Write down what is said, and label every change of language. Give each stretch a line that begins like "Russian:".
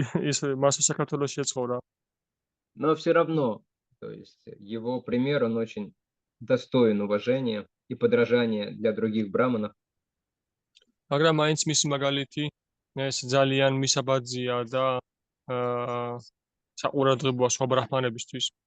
Georgian: ის მას საქართველოში ეცხოვრა.
Russian: Но все равно, то есть его пример, он очень достоин уважения и подражания для других браманов.
Georgian: მაგრამ მაინც მისი მაგალითი ეს ძალიან მისაბაძია და საყურადღებოა სხვა ბრაჰმანებისთვის.